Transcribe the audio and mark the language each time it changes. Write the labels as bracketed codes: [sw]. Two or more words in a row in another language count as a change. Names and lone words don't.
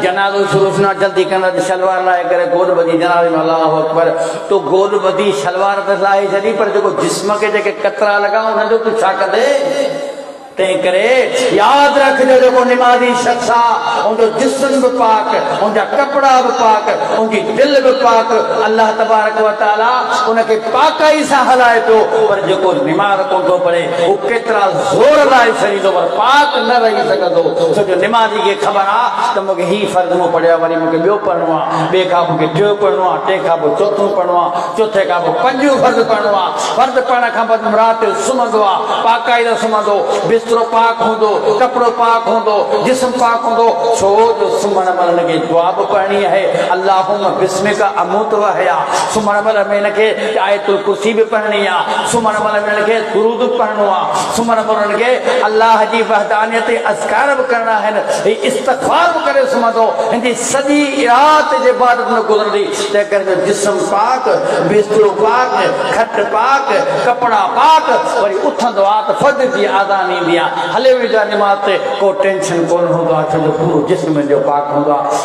[sd] जनाज़ो शुरू थींदो आहे, जल्दी कंदा शलवार लाहे करे गोल ॿधी जनाज़े में [ar] الله أكبر, [sd] तो गोल ॿधी शलवार त लाहे छॾी, पर जेको जिस्म खे जेके कतरा लॻा हुनजो तूं छा कंदे? तंहिं करे यादि रखिजो जेको निमाज़ी शख़्स आहे उनजो जिस्म बि पाक, उनजा कपिड़ा बि पाक, उनजी दिलि बि पाक। अल्लाह तबारक व तआला उनखे पाकाई सां हलाए पियो, पर जेको निमाज़ कोन थो पढ़े हू केतिरा ज़ोर लाइ छॾींदो पर पाक न रही सघंदो। छो जो निमाज़ी खे ख़बर आहे त मूंखे ही फ़र्ज़ मूं पढ़ियो आहे, वरी मूंखे ॿियो पढ़णो आहे, ॿिए खां मूंखे टियों पढ़णो आहे, टे खां पोइ चोथों पढ़णो आहे, चोथे खां पोइ पंजो फ़र्ज़ पढ़णो आहे। फ़र्ज़ पढ़ण खां पोइ राति जो सुम्हंदो आहे, पाकाई सुम्हंदो, बिस्तरो पाक होंदो, कपड़ो पाक होंदो, जिस्म पाक होंदो। छो जो सुम्हण महिल लगे दुआ बि पढ़णी है, [ar] اللهم باسمك أموت وأحيا. [sd] सुम्हण महिल में इनखे आयतुल कुर्सी भी पढ़णी आहे, सुम्हण महिल में इनखे दुरूद बि पढ़णो आहे, सुम्हण महिल इनखे अल्लाह जी वहदानियत अज़कार बि करणा आहिनि, इस्तग़फ़ार बि करे सुम्हंदो। हिनजी सॼी राति जे इबादत में गुज़रंदी। तंहिं करे जिस्म पाक, बिस्तरो पाक, खट पाक, कपड़ा पाक, वरी उथंदो आहे त फज्र जी आज़ान ईंदी आहे, हले वेंदा निमाज़ ते, को टेंशन कोन हूंदो आहे, छो जो पूरो जिस्म जो पाक हूंदो आहे।